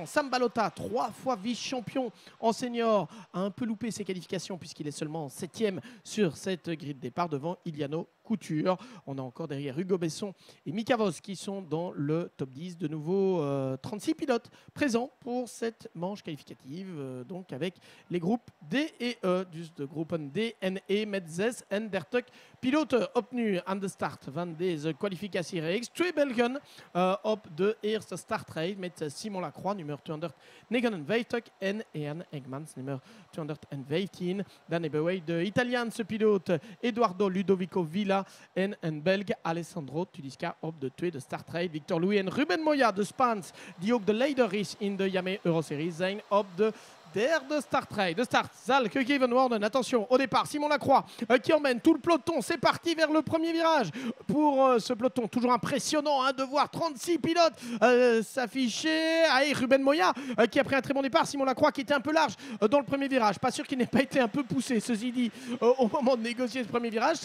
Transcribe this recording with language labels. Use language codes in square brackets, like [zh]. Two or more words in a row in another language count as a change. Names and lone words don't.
[fr] Sam Balota, 3 fois vice-champion en senior, a un peu loupé ses qualifications puisqu'il est seulement 7e sur cette grille de départ devant Iliano Couture. On a encore derrière Hugo Besson et Mika Vos qui sont dans le top 10. De nouveau 36 pilotes présents pour cette manche qualificative, donc avec les groupes D et E. [nl] Dus de groepen D en E met 6 en 30 piloten op nu aan de start van deze kwalificatiereeks. 2 Belgen op de eerste startrij met Simon Lacroix, nummer 259, en Ian Ekmans, nummer 215. Dan hebben wij de Italiaanse piloot Eduardo Ludovico Villa en een Belg Alessandro Tudisca op de tweede startrij. Victor Louis en Ruben Moya, de Spaans, die ook de leider is in de Yamaha Euro Series, zijn op de derde startrij. De start zal gegeven worden. [fr] Attention, au départ, Simon Lacroix qui emmène tout le peloton. C'est parti vers le premier virage pour ce peloton. Toujours impressionnant de voir 36 pilotes s'afficher. Allez, Ruben Moya qui a pris un très bon départ. Simon Lacroix qui était un peu large dans le premier virage. Pas sûr qu'il n'ait pas été un peu poussé, ceci dit, au moment de négocier ce premier virage.